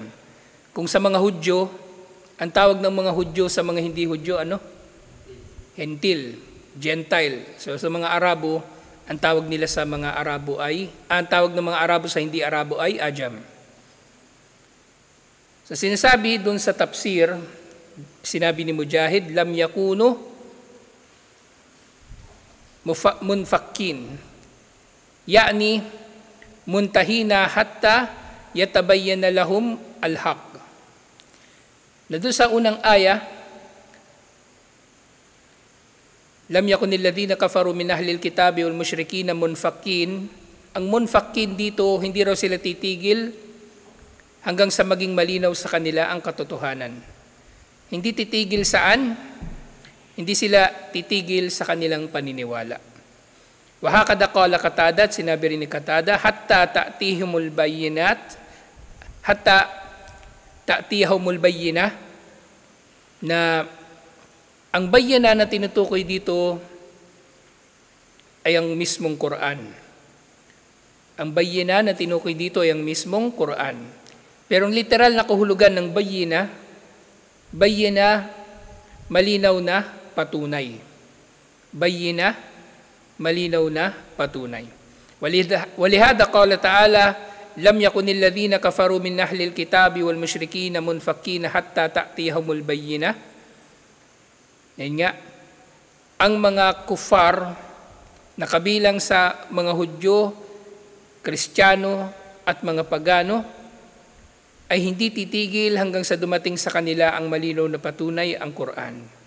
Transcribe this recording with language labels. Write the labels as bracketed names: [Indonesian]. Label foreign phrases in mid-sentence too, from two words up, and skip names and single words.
[Filipino] Kung sa mga Hudyo, ang tawag ng mga Hudyo sa mga hindi Hudyo, Hentil, Gentile. So sa mga Arabo, ang tawag nila sa mga Arabo ay, ang tawag ng mga Arabo sa hindi Arabo ay ajam. So sinasabi dun sa tafsir, sinabi ni Mujahid, [Arabic] لم يكونوا منفكين يعني منتهين حتى يتبين لهم الحق. [Filipino] Na doon sa unang aya, [Arabic] لم يكن الذين كفروا من أهل الكتاب والمشركين منفكين. [Filipino] Ang munfakkin dito, hindi raw sila titigil hanggang sa maging malinaw sa kanila ang katotohanan. Hindi titigil saan? Hindi sila titigil sa kanilang paniniwala. [Arabic] وهكذا قال قتادة, [Filipino] sinabi rin ni Qatada, [Arabic] حتى تأتيهم البينات حتى تأتيهم البينة, [Filipino] na ang bayyana na tinutukoy dito ay ang mismong Quran. Ang bayyana na tinukoy dito ay ang mismong Quran. Pero ang literal na kahulugan ng bayyana, malinaw na patunay. Bayyina, malinaw na patunay. [Arabic] ولهذا قال تعالى لم يكن الذين كفروا من أهل الكتاب والمشركين منفكين حتى تأتيهم البينة. [Filipino] Yan nga, ang mga kufar na kabilang sa mga Hudyo, Kristiyano at mga pagano ay hindi titigil hanggang sa dumating sa kanila ang malinaw na patunay, ang Quran.